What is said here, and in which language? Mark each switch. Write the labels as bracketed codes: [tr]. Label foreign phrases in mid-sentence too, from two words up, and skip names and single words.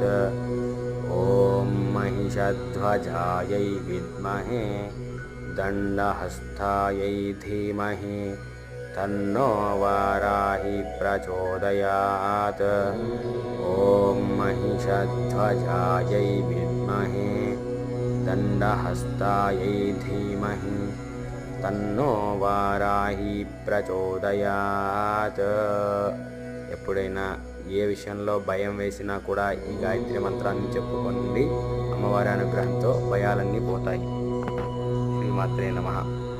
[sa] ॐ महिषध्वजायै विद्महे दण्डहस्तायै धीमहि तन्नो वाराही प्रचोदयात्। ॐ महिषध्वजायै विद्महे दण्डहस्तायै धीमहि तन्नो वाराही ప్రచోదయాత్। [te] ఎప్పుడైనా ఏ విషయంలో భయం వేసినా కూడా ఈ గాయత్రి మంత్రాన్ని చెప్పుకోండి, అమ్మవారి అనుగ్రహంతో భయాలన్నీ పోతాయి. [sa] श्रीमात्रे नमः.